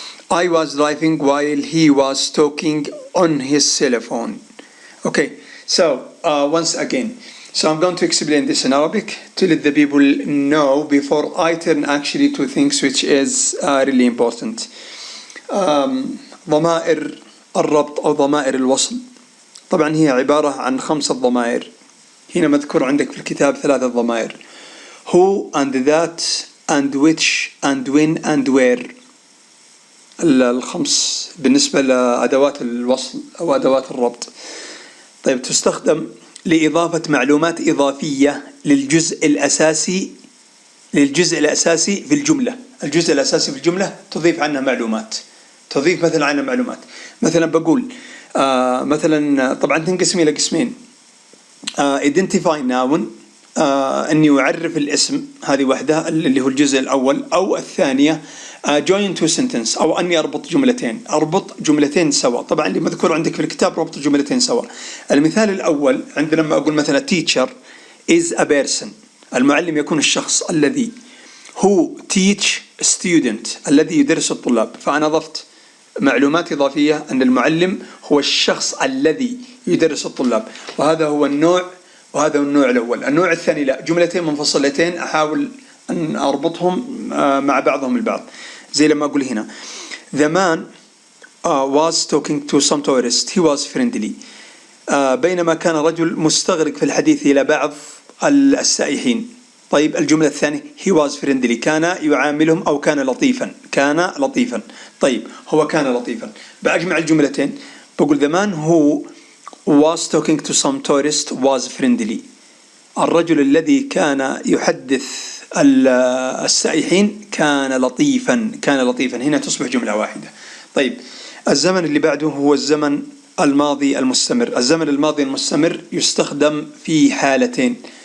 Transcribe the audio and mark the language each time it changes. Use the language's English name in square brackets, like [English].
[English] I was driving while he was talking on his cell phone. Okay, so once again, so I'm going to explain this in Arabic to let the people know before I turn actually to things which is really important. ضمائر الربط أو ضمائر الوصل، طبعا هي عبارة عن 5 ضمائر. [Arabic] هنا مذكور عندك في الكتاب 3 ضمائر: [English] who and that and which and when and where. [Arabic] الخمس بالنسبة لأدوات الوصل أو أدوات الربط. طيب، تستخدم لإضافة معلومات إضافية للجزء الأساسي في الجملة. الجزء الأساسي في الجملة تضيف عنه معلومات، تضيف مثلا عنه معلومات. مثلا بقول مثلا، طبعا تنقسم إلى قسمين: [English] identify noun، [Arabic] أني أعرف الاسم، هذه واحدة اللي هو الجزء الأول. أو الثانية [English] join to sentence، [Arabic] أو أني أربط جملتين سوا. طبعا اللي مذكور عندك في الكتاب ربط جملتين سوا. المثال الأول عندنا لما أقول مثلا [English] teacher is a person، [Arabic] المعلم يكون الشخص الذي. [English] who teach student، [Arabic] الذي يدرس الطلاب. فأنا أضفت معلومات إضافية أن المعلم هو الشخص الذي يدرس الطلاب، وهذا هو النوع، وهذا هو النوع الأول. النوع الثاني لا، جملتين منفصلتين أحاول أن أربطهم مع بعضهم البعض. زي لما أقول هنا [English] the man was talking to some tourist he was friendly. [Arabic] بينما كان رجل مستغرق في الحديث إلى بعض السائحين. طيب، الجملة الثانية [English] he was friendly، [Arabic] كان يعاملهم أو كان لطيفا. طيب، هو كان لطيفا. بأجمع الجملتين بقول [English] the man who was talking to some tourist was friendly. [Arabic] الرجل الذي كان يحدث السائحين كان لطيفا. هنا تصبح جملة واحدة. طيب، الزمن اللي بعده هو الزمن الماضي المستمر. الزمن الماضي المستمر يستخدم في حالتين.